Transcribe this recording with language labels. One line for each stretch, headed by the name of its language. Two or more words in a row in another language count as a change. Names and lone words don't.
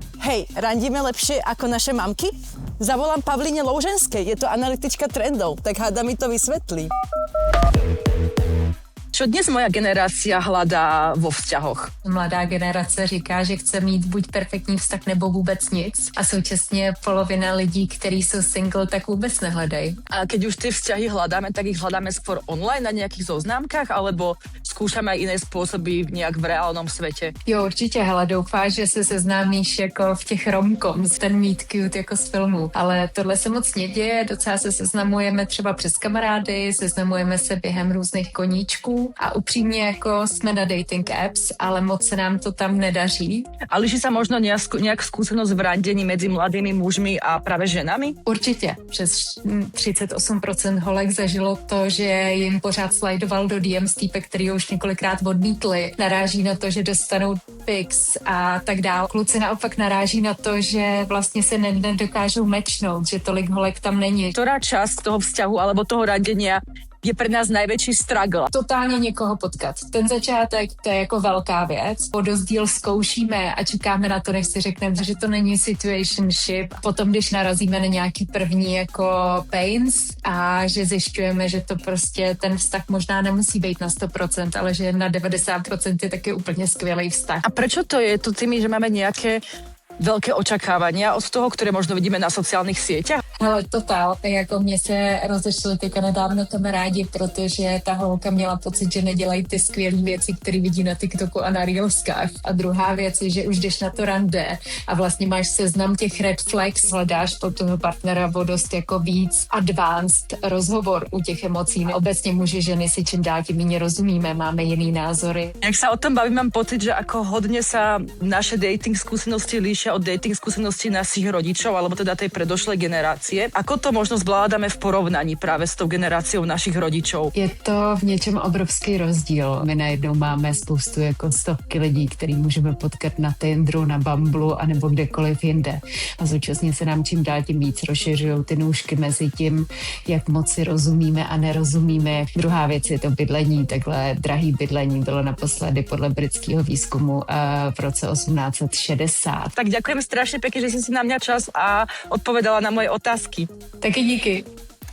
Slovak: Hej, randíme lepšie ako naše mamky? Zavolám Pavline Louženskej, je to analytička trendov, tak háda mi to vysvetlí. Čo dnes moja generácia hľadá vo vzťahoch?
Czech: Mladá generace říká, že chce mít buď perfektní vztah nebo vůbec nic. A současně polovina lidí, kteří jsou single, tak vůbec nehledají.
Slovak: A keď už tie vzťahy hľadáme, tak ich hľadáme skôr online na nejakých zoznámkach, alebo skúšame aj iné spôsoby nejak v reálnom svete?
Czech: Jo, určitě, hele, doufáš, že se seznámíš jako v těch romcoms, ten
English: meet cute
Czech: jako z filmu. Ale tohle se moc neděje, docela se seznamujeme třeba přes kamarády, seznamujeme se během různých koníčků a upřímně jako jsme na
English: dating apps,
Czech: ale moc se nám to tam nedaří.
Slovak: A liší sa možno nejak skúsenosť v randení medzi mladými mužmi a práve ženami?
Czech: Určitě. Přes 38% holek zažilo to, že jim pořád slajdoval do DMs týpek, který už několikrát odmítli. Naráží na to, že dostanou pics a tak dál. Kluci naopak naráží na to, že vlastně se nedokážou matchnout, že tolik holek tam není.
Slovak: Ktorá časť toho vzťahu alebo toho randenia je pre nás najväčší struggle?
Czech: Totálně někoho potkat. Ten začátek, to je jako velká věc. Podozdíl zkoušíme a čekáme na to, než si řekneme, že to není situationship. Potom, když narazíme na nějaký první jako pains a že zjišťujeme, že to prostě ten vztah možná nemusí být na 100%, ale že na 90% je taky úplně skvělý vztah.
Slovak: A prečo to je? To tými, že máme nejaké veľké očakávania od toho, ktoré možno vidíme na sociálnych sieťach?
Czech: Hele, totál. Jako mě se rozešli teďka nedávno kamarádi, protože ta holka měla pocit, že nedělají ty skvělé věci, které vidí na TikToku a na Reelskách. A druhá věc je, že už jdeš na to rande a vlastně máš seznam těch
English: red flags,
Czech: hledáš pod toho partnera o dost jako víc advanced rozhovor u těch emocí. Obecně muži, ženy si čím dál tím méně rozumíme, máme jiný názory.
Slovak: Jak sa o tom bavím, mám pocit, že ako hodne sa naše dating skúsenosti líšia od dating skúseností našich rodičov, alebo teda tej predošlej generácie. Ako to možno zvládame v porovnaní práve s tou generáciou našich rodičov?
Czech: Je to v něčem obrovský rozdíl. My najednou máme spoustu jako stovky lidí, který můžeme potkat na Tinderu, na Bumblu a nebo kdekoliv jinde. A současně se nám čím dál tím víc rozšiřují ty nůžky mezi tím, jak moc si rozumíme a nerozumíme. Druhá věc je to bydlení. Takhle drahý bydlení bylo naposledy podle britského výzkumu v roce 1860.
Slovak: Tak ďakujem strašne pekne, že si na mňa čas a odpovedala na moje otázky.
Czech: Taky díky.